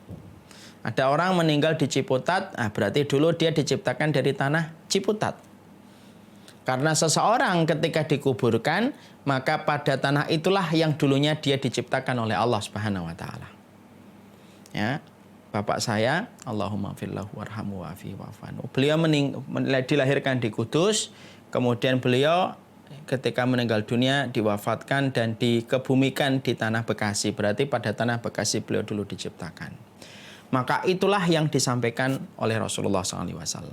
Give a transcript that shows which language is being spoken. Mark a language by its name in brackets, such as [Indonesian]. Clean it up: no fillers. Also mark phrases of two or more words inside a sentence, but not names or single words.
[Indonesian] Ada orang meninggal di Ciputat, berarti dulu dia diciptakan dari tanah Ciputat. Karena seseorang ketika dikuburkan, maka pada tanah itulah yang dulunya dia diciptakan oleh Allah [Arabic] سبحانه وتعالى. Ya. [Indonesian] Bapak saya, [Arabic] اللهم اغفر له وارحمه وعافه واعف عنه. [Indonesian] Beliau dilahirkan di Kudus, kemudian beliau ketika meninggal dunia diwafatkan dan dikebumikan di tanah Bekasi. Berarti pada tanah Bekasi beliau dulu diciptakan. Maka itulah yang disampaikan oleh Rasulullah SAW.